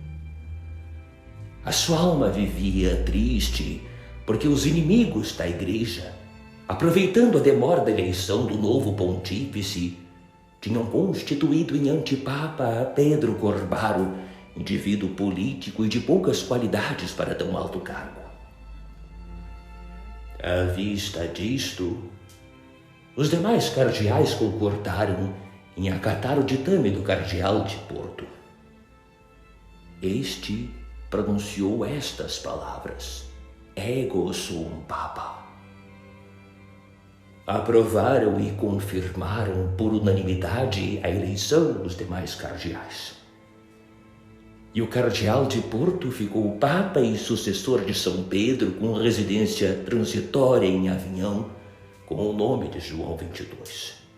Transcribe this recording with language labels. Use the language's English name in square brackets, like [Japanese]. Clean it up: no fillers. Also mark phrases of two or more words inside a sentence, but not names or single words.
[Portuguese] A sua alma vivia triste porque os inimigos da Igreja, aproveitando a demora da eleição do novo pontífice, tinham constituído em antipapa Pedro Corbaro, indivíduo político e de poucas qualidades para tão alto cargo. À vista disto, Os demais cardeais concordaram em acatar o ditame do cardeal de Porto. Este pronunciou estas palavras: [Latin] Ego sum Papa. [Portuguese] Aprovaram e confirmaram por unanimidade a eleição dos demais cardeais. E o cardeal de Porto ficou Papa e sucessor de São Pedro, com residência transitória em Avignon, com o nome de João XXII.